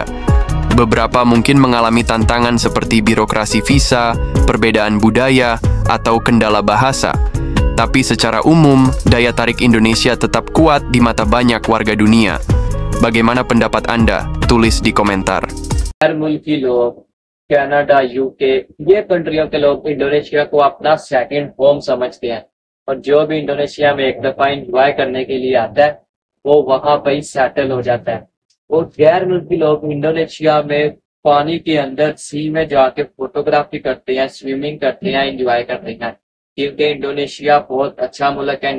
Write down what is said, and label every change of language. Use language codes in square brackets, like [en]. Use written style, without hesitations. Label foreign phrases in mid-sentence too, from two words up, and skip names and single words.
[id] Beberapa mungkin mengalami tantangan seperti birokrasi visa, perbedaan budaya, atau kendala bahasa. Tapi secara umum, daya tarik Indonesia tetap kuat di mata banyak warga dunia. Bagaimana pendapat Anda? Tulis di komentar. [hi] हर मुल्क के लोग कनाडा, यूके, ये कंट्रियों के लोग इंडोनेशिया को अपना [en] second home [hi] समझते हैं और जो भी इंडोनेशिया में एक दफा एंजॉय करने के लिए आता है वो वहां पर ही सेटल हो जाता है। और गैर मुल्की लोग इंडोनेशिया में पानी के अंदर सी में जाके फोटोग्राफी करते हैं, स्विमिंग करते हैं, एंजॉय करते हैं, क्योंकि इंडोनेशिया बहुत अच्छा मुल्क है।